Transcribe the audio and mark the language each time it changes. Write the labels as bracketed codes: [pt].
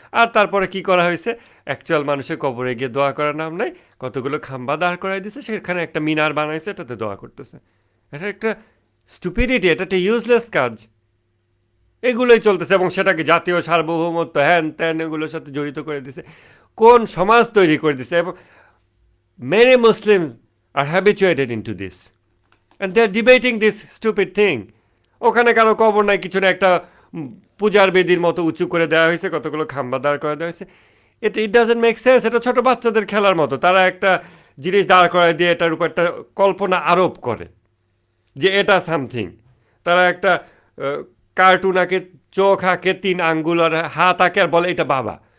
[bn] আর তারপরে কি করা হয়েছে, অ্যাকচুয়াল মানুষের কবরে গিয়ে দোয়া করার নাম নাই, কতগুলো খাম্বা দাঁড় করাই দিয়েছে, সেখানে একটা মিনার বানাইছে, এটাতে দোয়া করতেছে। এটা একটা স্টুপিডিটি, এটা একটা ইউজলেস কাজ। এগুলোই চলতেছে এবং সেটাকে জাতীয় সার্বভৌমত্ব হ্যান ত্যান এগুলোর সাথে জড়িত করে দিছে। কোন সমাজ তৈরি করে দিছে? [en] এবং many Muslims are habituated into this and they're debating this stupid thing. [bn] ওখানে কারো কবর নাই, কিছু না, একটা পূজার বেদির মতো উঁচু করে দেওয়া হয়েছে, কতগুলো খাম্বা দাঁড় করে দেওয়া হয়েছে। [en] It doesn't make sense. [bn] এটা ছোট বাচ্চাদের খেলার মতো, তারা একটা জিনিস দাঁড় করায় দিয়ে এটার উপর একটা কল্পনা আরোপ করে যে এটা সামথিং। তারা একটা কার্টুন আঁকে, চোখ আঁকে, 3 আঙ্গুল আর হাত আঁকে আর বলে এটা বাবা।